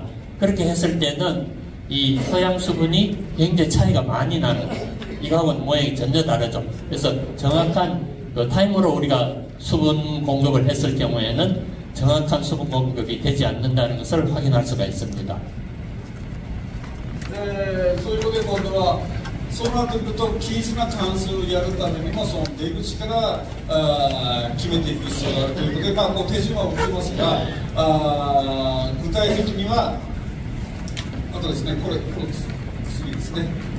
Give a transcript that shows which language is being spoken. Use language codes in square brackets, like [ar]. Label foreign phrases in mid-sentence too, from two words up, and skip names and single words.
[ko] 그렇게 했을 때는 이 토양 수분이 굉장히 차이가 많이 나는 거예요. 이거하고는 모양이 전혀 다르죠. 그래서 정확한 그 타임으로 우리가 수분 공급을 했을 경우에는 정확한 수분 공급이 되지 않는다는 것을 확인할 수가 있습니다. [ja] そういうことで今度はそうなってくると均一な関数をやるためにもその出口から決めていく必要があるということで、こう手順は打ってますが、具体的にはあとですね、これ次ですね。